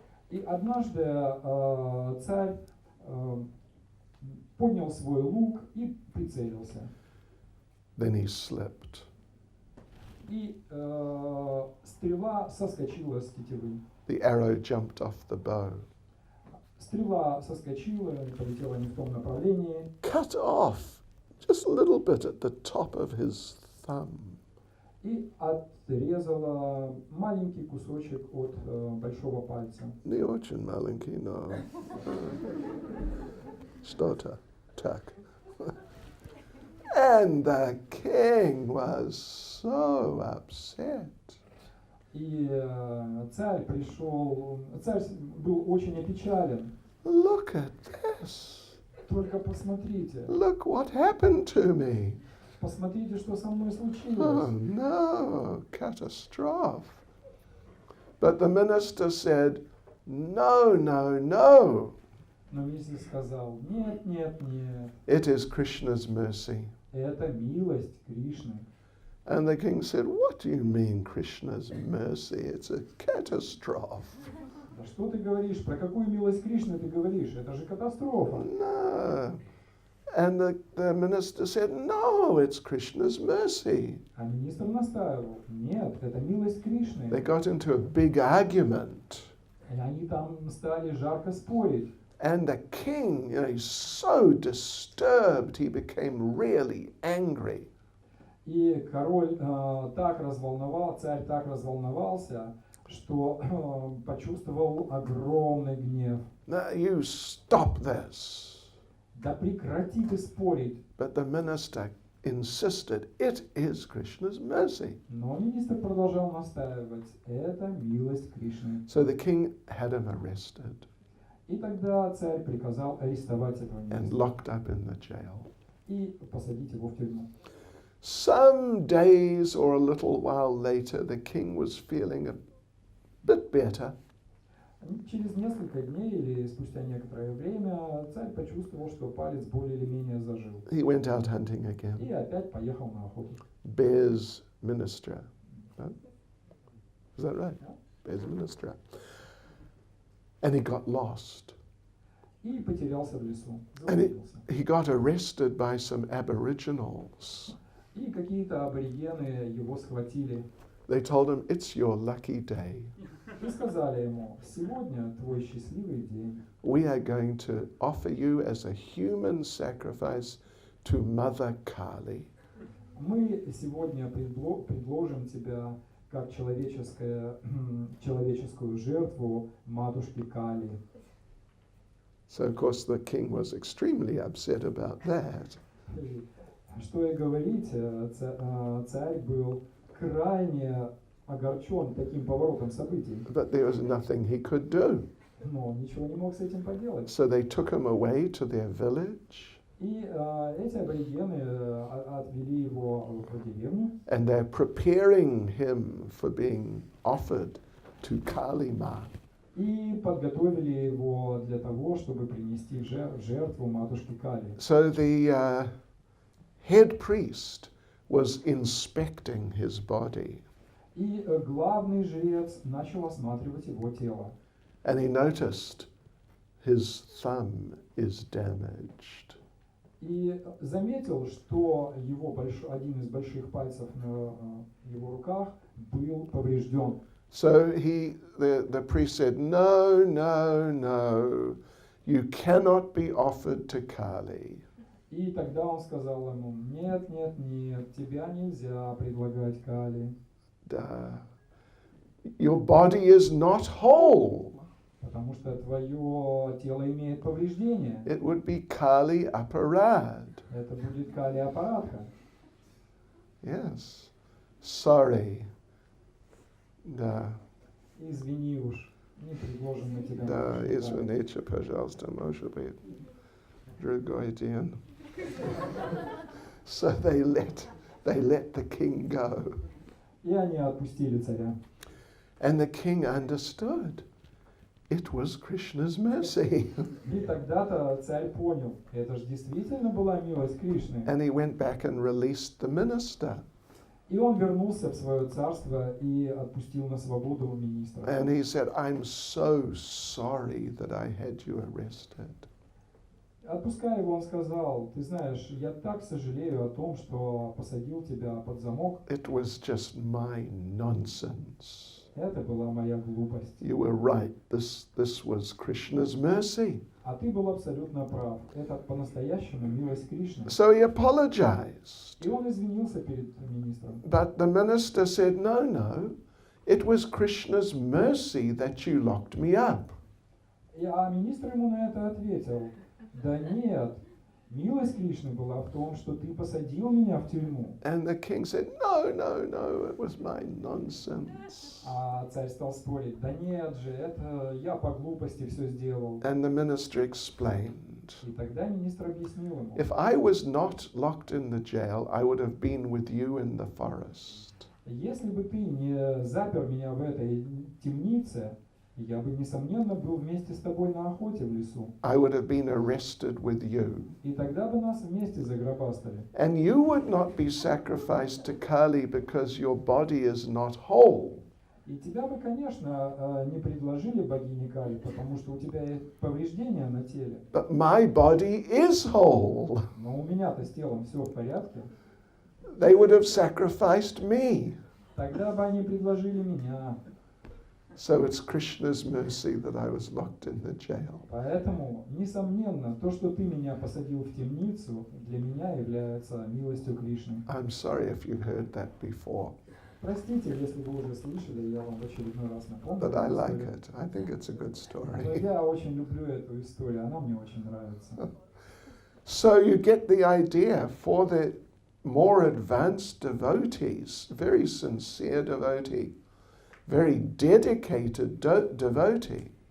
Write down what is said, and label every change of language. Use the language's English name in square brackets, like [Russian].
[Russian] И однажды царь поднял свой лук и прицелился. [English] Then he slipped. [Russian] И стрела соскочила с тетивы. [English] The arrow jumped off the bow. [Russian] Стрела соскочила, полетела не в том направлении. [English] Cut off just a little bit at the top of his thumb. [Russian] И отрезала маленький кусочек от большого пальца. Не очень маленький, но что-то так. [English] And the king was so upset. [Russian] И царь был очень опечален. [English] Look at this. [Russian] Только посмотрите. [English] Look what happened to me. [Russian] Посмотрите, что со мной Oh случилось. [English] no, catastrophe. But the minister said, no. [Russian] Но министр сказал, нет. [English] It is Krishna's mercy. [Russian] Это милость Кришны. [English] And the king said, "What do you mean, Krishna's mercy? It's a catastrophe." [Russian] Да что ты говоришь? Про какую милость Кришны ты говоришь? Это же катастрофа. [English] No. And the minister said, "No, it's Krishna's mercy." [Russian] А министр настаивал. Нет, это милость Кришны. [English] They got into a big argument. [Russian] И они там стали жарко спорить. [English] And the king, he's so disturbed, he became really angry. [Russian] И король царь так разволновался, что почувствовал огромный гнев. [English] "Now you stop this." [Russian] Да прекрати ты спорить. [English] But the minister insisted, "It is Krishna's mercy." [Russian] Но министр продолжал настаивать. Это милость Кришны. [English] So the king had him arrested [Russian] И тогда царь приказал арестовать этого [English] and [Russian] министра [English] locked up in the jail. [Russian] и посадить его в тюрьму. [English] Some days or a little while later, the king was feeling a bit better. [Russian] Через несколько дней или спустя некоторое время царь почувствовал, что палец более или менее зажил. [English] He went out hunting [Russian] И [English] again. [Russian] опять поехал на охоту. [English] Bear's minister. No? Is that right? Yeah. Bear's minister. And he got lost. [Russian] И потерялся в лесу. [English] And [Russian] Заблудился. [English] he got arrested by some aboriginals. [Russian] И какие-то аборигены его схватили [English] They told him, "It's your lucky day. [Russian] и сказали ему: сегодня твой счастливый день. [English] We are going to offer you as a human sacrifice to Mother Kali." [Russian] Мы сегодня предложим тебя как человеческую жертву матушке Кали. [English] So, of course, the king was extremely upset about that. [Russian] И что и говорить, царь был крайне огорчен таким поворотом событий, [English] But there was nothing he could do. [Russian] но ничего не мог с этим поделать. [English] So they took him away to their village, [Russian] И эти аборигены отвели его в деревню, [English] and they're preparing him for being offered to Kali Ma. [Russian] и подготовили его для того, чтобы принести в жертву матушке Кали. [English] So the head priest was inspecting his body, [Russian] И главный жрец начал осматривать его тело. [English] and he noticed his thumb is damaged. [Russian] И заметил, что один из больших пальцев на его руках был поврежден. [English] So the priest said, "No, no, no, you cannot be offered to Kali." [Russian] И тогда он сказал ему: нет, нет, нет, тебя нельзя предлагать Кали, [English] Your body is not whole. [Russian] потому что твое тело имеет повреждения. [English] It would be Kali Aparad. [Russian] Это будет Кали Апарадха. [English] Yes. Sorry. [Russian] Да. Извини уж, не предложим на тебя. Да, матушку извините, пожалуйста, может быть, другой день. [English] So they let the king go. [Russian] Кали. И они отпустили царя. [English] And the king understood. It was Krishna's mercy. [Russian] И тогда-то царь понял, это же действительно была милость Кришны. [English] And he went back and released the minister. [Russian] И он вернулся в свое царство и отпустил на свободу министра. [English] And he said, "I'm so sorry that I had you arrested." [Russian] Отпуская его, он сказал: ты знаешь, я так сожалею о том, что посадил тебя под замок. [English] It was just my nonsense. [Russian] Это была моя глупость. [English] You were right. This was Krishna's mercy. [Russian] А ты был абсолютно прав. Это по-настоящему милость Кришны. [English] So he apologized. [Russian] И он извинился перед министром. [English] But the minister said, "No, no. It was Krishna's mercy that you locked me up." [Russian] А министр ему на это ответил: да нет, милость Кришны была в том, что ты посадил меня в тюрьму. [English] And the king said, "No, no, no. It was my nonsense." [Russian] А царь стал спорить: да нет же, это я по глупости все сделал. [English] And the minister explained, [Russian] И тогда министр объяснил ему: [English] "If I was not locked in the jail, I would have been with you in the forest." [Russian] если бы ты не запер меня в этой темнице, Я бы, несомненно, был вместе с тобой на охоте в лесу. [English] I would have been arrested with you. [Russian] И тогда бы нас вместе загробастали. [English] And you would not be sacrificed to Kali because your body is not whole. [Russian] И тебя бы, конечно, не предложили богине Кали, потому что у тебя есть повреждения на теле. [English] But my body is whole. [Russian] Но у меня-то с телом все в порядке. [English] They would have sacrificed me. [Russian] Тогда бы они предложили меня. [English] So it's Krishna's mercy that I was locked in the jail. [Russian] Поэтому, несомненно, то, что ты меня посадил в темницу, для меня является милостью Кришны. [English] I'm sorry if you heard that before, [Russian] Простите, если вы уже слышали, я вам в очередной раз напомню. [English] but I [Russian] эту [English] like [Russian] историю. [English] it. I think it's a good [Russian] Но [English] story. [Russian] я очень люблю эту историю, она мне очень нравится. [English] So you get the idea for the more advanced devotees, very sincere devotee, very dedicated devotee.